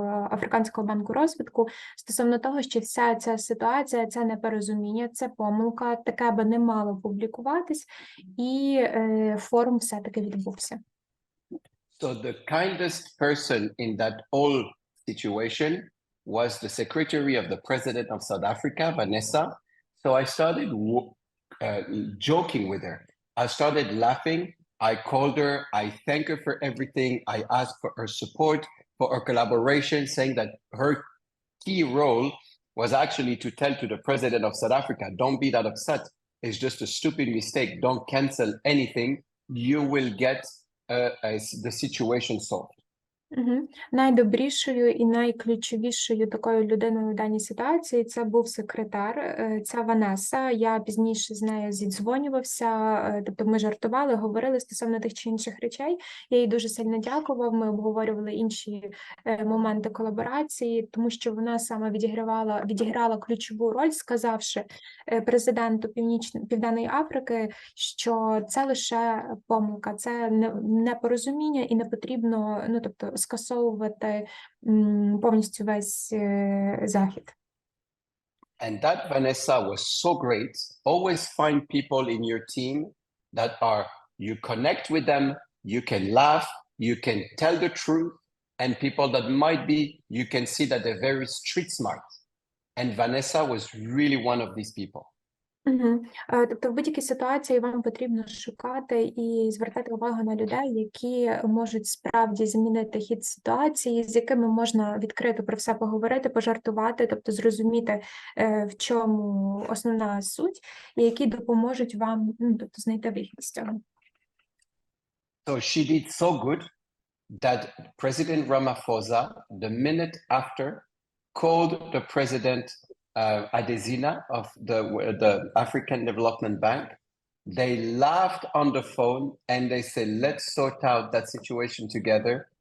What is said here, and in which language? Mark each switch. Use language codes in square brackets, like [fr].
[uk] Африканського банку розвитку стосовно того, що вся ця ситуація, це непорозуміння, це помилка, таке би не мало публікуватись, і форум все-таки відбувся. [en] So the kindest person in that whole situation was the secretary of the president of South Africa, Vanessa. So I started joking with her. I started laughing. I called her, I thank her for everything. I asked for her support, for her collaboration, saying that her key role was actually to tell to the president of South Africa, don't be that upset. It's just a stupid mistake. Don't cancel anything. You will get the situation solved. [uk] Найдобрішою і найключовішою такою людиною в даній ситуації це був секретар, це Ванеса. Я пізніше з нею зідзвонювався, тобто ми жартували, говорили стосовно тих чи інших речей. Я їй дуже сильно дякував, ми обговорювали інші моменти колаборації, тому що вона саме відіграла ключову роль, сказавши президенту Південної Африки, що це лише помилка, це непорозуміння і не потрібно, ну, тобто, скасовувати повністю весь захід. [en] And that Vanessa was so great. Always find people in your team that you connect with them, you can laugh, you can tell the truth, and people that might be, you can see that they're very street smart. And Vanessa was really one of these people. [uk] Тобто в будь-якій ситуації вам потрібно шукати і звертати увагу на людей, які можуть справді змінити хід ситуації, з якими можна відкрито про все поговорити, пожартувати, тобто зрозуміти, в чому основна суть, і які допоможуть вам, ну, тобто, знайти вихід з цього. [en] So she did so good that President Ramaphosa, the minute after, called the president Adesina of the African Development Bank. They laughed on the phone and they said, let's sort out that situation together.